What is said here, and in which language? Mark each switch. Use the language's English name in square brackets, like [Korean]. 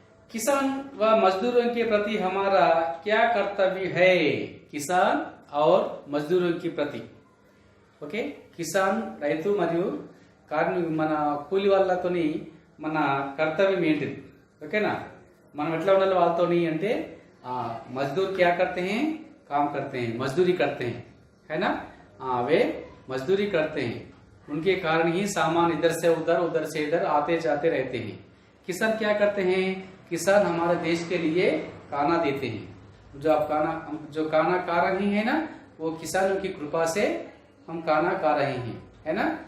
[Hindi] किसान व मजदूरों के प्रति हमारा क्या कर्तव्य है? किसान और मजदूरों के प्रति, ఓకే। [Telugu] కిసాన్ రైతు మరియు కార్మిక మన కూలి వాళ్ళతోని మన కర్తవ్యం ఏంటిది? ఓకేనా। మనం ఎట్లా ఉండాలి వాళ్ళతోని అంటే [Hindi] मजदूर क्या करते हैं? काम करते हैं, मजदूरी करते हैं, है ना। वे मजदूरी करते हैं, उनके कारण ही सामान इधर से उधर, उधर से इधर आते जाते रहते हैं। किसान क्या करते हैं? किसान हमारे देश के लिए खाना देते हैं। जो खाना खा रहे हैं ना, वो किसानों की कृपा से हम खाना खा रहे हैं, है ना।